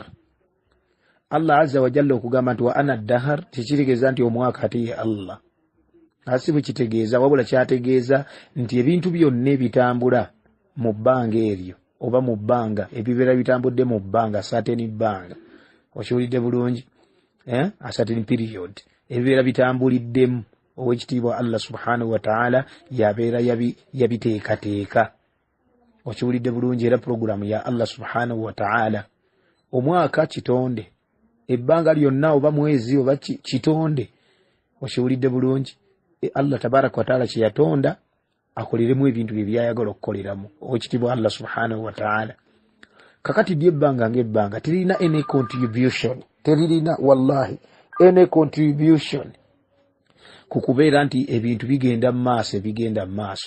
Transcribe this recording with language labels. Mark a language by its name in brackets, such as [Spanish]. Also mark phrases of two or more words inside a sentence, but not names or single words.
[Ganda] Allah azza wa jalla okugamba nti [Arabic] وأنا الدهر [Ganda] tekitegeeza nti omwaka ate ye Allah. Asi bukitegeeza, wabula kyategeeza nti ebintu byonna ebitambula mu bbanga eryo oba mu bbanga, ebibeera bitambudde mu bbanga, certain bbanga, okiwulidde bulungi, [English] a certain period, [Ganda] ebibeera bitambuliddemu, owekitiibwa Allah [Arabic] سبحانه وتعالى [Ganda] yabeera yabiteekateeka. Okiwulidde bulungi, era programu ya Allah [Arabic] سبحانه وتعالى. [Ganda] Omwaka kitonde, ebbanga lyonna oba mwezi oba kitonde, okiwulidde bulungi. Allah [Arabic] تبارك وتعالى [Ganda] kye yatonda akoleremu ebintu bye byayagala okukoleramu, owekitiibwa Allah [Arabic] سبحانه وتعالى. [Ganda] kakati lyebbanga ng'ebbanga terina [English] any contribution, [Ganda] terina wallahi [English] any contribution [Ganda] kukubeera nti ebintu bigenda mu maaso.